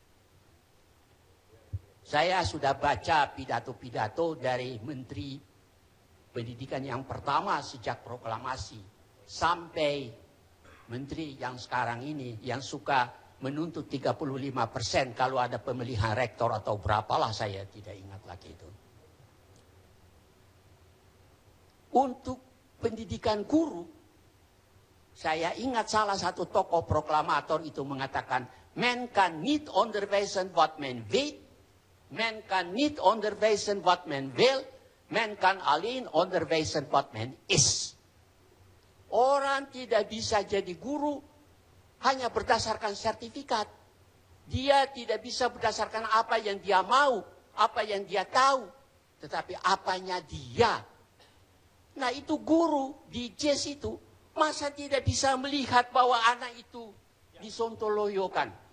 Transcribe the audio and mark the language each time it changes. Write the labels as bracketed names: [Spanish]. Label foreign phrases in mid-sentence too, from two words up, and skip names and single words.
[Indonesian] Saya sudah baca pidato-pidato dari Menteri Pendidikan yang pertama sejak proklamasi sampai Menteri yang sekarang ini yang suka menuntut 35% kalau ada pemilihan rektor atau berapalah, saya tidak ingat lagi itu. Untuk pendidikan guru, saya ingat salah satu tokoh proklamator itu mengatakan, [Dutch] men kan niet onderwijzen wat men weet, men kan niet onderwijzen wat men wil, men kan alleen onderwijzen wat men is. [Indonesian] Orang tidak bisa jadi guru hanya berdasarkan sertifikat. Dia tidak bisa berdasarkan apa yang dia mau, apa yang dia tahu, tetapi apanya dia. Nah itu guru di JES itu, masa tidak bisa melihat bahwa anak itu disontoloyokan.